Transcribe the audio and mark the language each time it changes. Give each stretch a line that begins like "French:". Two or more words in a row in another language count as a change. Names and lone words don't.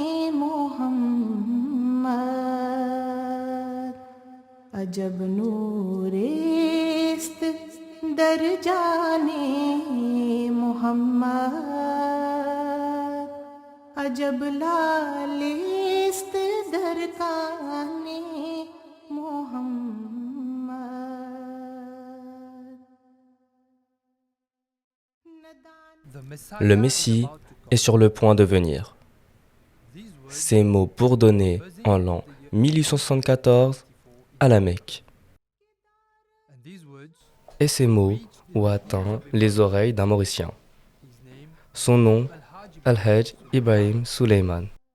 Persian: محمد عجب نوریست در جان محمد عجب لعلیست در کان محمد
French: Le Messie est sur le point de venir. Ces mots bourdonnaient en l'an 1874 à la Mecque. Et ces mots ont atteint les oreilles d'un Mauricien. Son nom, Al-Hajj Ibrahim Suleyman.